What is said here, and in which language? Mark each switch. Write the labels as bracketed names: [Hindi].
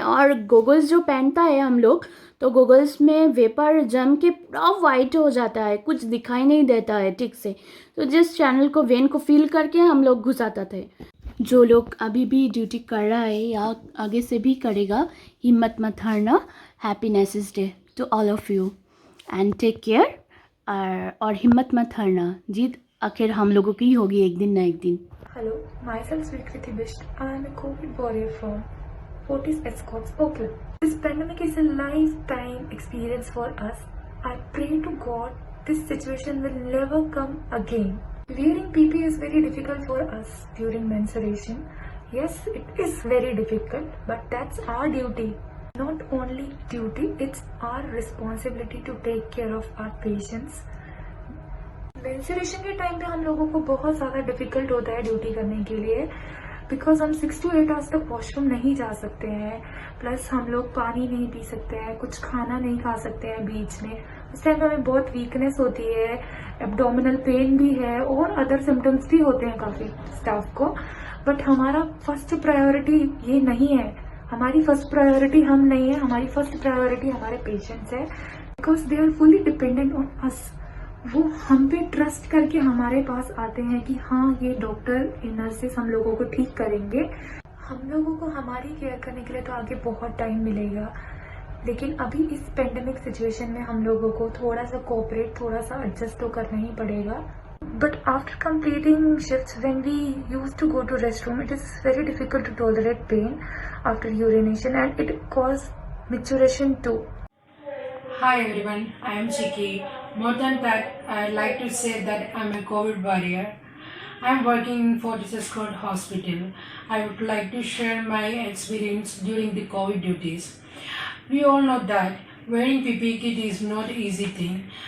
[Hindi] और गोगल्स जो पहनता है हम लोग, तो गोगल्स में वेपर जम के पूरा वाइट हो जाता है, कुछ दिखाई नहीं देता है ठीक से। तो जिस चैनल को, वेन को फील करके हम लोग घुसाते थे। जो लोग अभी भी ड्यूटी कर रहा है या आगे से भी करेगा, हिम्मत मत हारना। [English] Happy nurses day to all of you and take care. [Hindi] और हिम्मत मत हारना, जीत आखिर हम लोगों की ही होगी एक दिन ना एक दिन। [English] Hello, myself Sweekriti Bisht. I am a COVID warrior from Fortis Escorts, Oakland. This pandemic is a lifetime experience for us. I pray to God this situation will never come again. Wearing PPE is very difficult for us during menstruation. Yes, it is very difficult, but that's our duty. Not only duty, it's our responsibility to take care of our patients. [Hindi] Menstruation के time पे हम लोगों को बहुत ज़्यादा difficult होता है duty करने के लिए, बिकॉज हम 6 to 8 आवर्स तक वॉशरूम नहीं जा सकते हैं, प्लस हम लोग पानी नहीं पी सकते हैं, कुछ खाना नहीं खा सकते हैं बीच में। उस टाइम पे हमें बहुत वीकनेस होती है, एब्डोमिनल पेन भी है और अदर सिम्टम्स भी होते हैं काफ़ी स्टाफ को। बट हमारा फर्स्ट प्रायोरिटी ये नहीं है, हमारी फर्स्ट प्रायोरिटी हम नहीं है, हमारी फर्स्ट प्रायोरिटी हमारे पेशेंट्स है, [English] Because they are fully dependent on us. [Hindi] वो हम पे ट्रस्ट करके हमारे पास आते हैं कि हाँ ये डॉक्टर नर्सेस हम लोगों को ठीक करेंगे। हम लोगों को हमारी केयर करने के लिए तो आगे बहुत टाइम मिलेगा, लेकिन अभी इस पेंडेमिक सिचुएशन में हम लोगों को थोड़ा सा कोऑपरेट, थोड़ा सा एडजस्ट तो करना ही पड़ेगा। [English] But after completing shifts when we used to go to restroom, it is very difficult to tolerate pain after urination and it cause maturation too. Hi everyone, I am Chiki. More than that, I'd like to say that I'm a COVID warrior. I'm working in Fortis Escorts Hospital. I would like to share my experience during the COVID duties. We all know that wearing PPE kit is not an easy thing.